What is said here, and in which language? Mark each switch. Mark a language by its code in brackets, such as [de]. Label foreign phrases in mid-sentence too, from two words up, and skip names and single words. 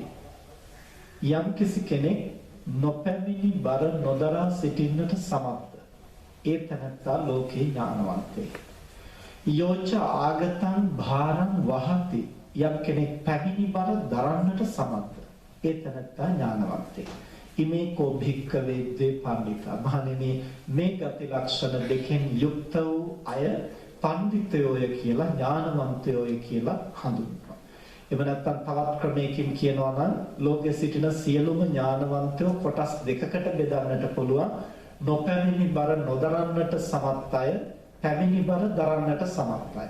[si] යම් කිසි කෙනෙක් නොපැමිණි බර නොදරා සිටින්නට සමර්ථ, ඒ තැනැත්තා ලෝකේ ඥානවන්තයෙක්. [pi] යෝච ආගතං භාරං වහති. [si] යම් කෙනෙක් පැමිණි බර දරන්නට සමර්ථ, ඒ තැනැත්තා ඥානවන්තයෙක්. [pi] ඉමේ කෝ භික්ඛවේ ද්වේ පණ්ඩිතා, [si] මහණෙනි මේ ගති ලක්ෂණ දෙකෙන් යුක්ත වූ අය පඬිතයෝය කියලා, ඥානවන්තයෝය කියලා හඳුන්වනවා. එහෙම නැත්නම් තවත් ක්‍රමයකින් කියනවා නම් ලෝකයේ සිටින සියලුම ඥානවන්තයෝ කොටස් දෙකකට බෙදන්නට පුළුවන්. නොපැමිණි බර නොදරන්නට සමත් අය, පැමිණි බර දරන්නට සමත් අය.